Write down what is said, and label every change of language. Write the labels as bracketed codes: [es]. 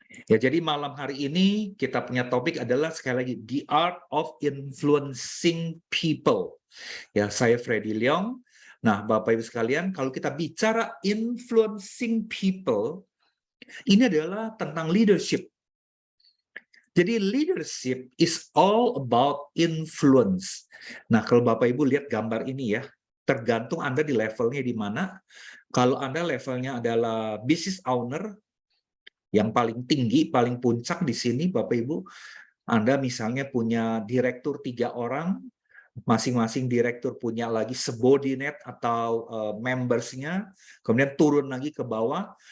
[id] Ya, jadi malam hari ini kita punya topik adalah sekali lagi [en] the art of influencing people. [id] Ya, saya Freddy Leong. Nah, Bapak Ibu sekalian, kalau kita bicara influencing people, ini adalah tentang leadership. Jadi [en] leadership is all about influence. [id] Nah, kalau Bapak Ibu lihat gambar ini ya, tergantung Anda di levelnya di mana. Kalau Anda levelnya adalah business owner, yang paling tinggi, paling puncak di sini, Bapak Ibu, Anda misalnya punya direktur 3 orang, masing-masing direktur punya lagi subordinate atau membersnya, kemudian turun lagi ke bawah.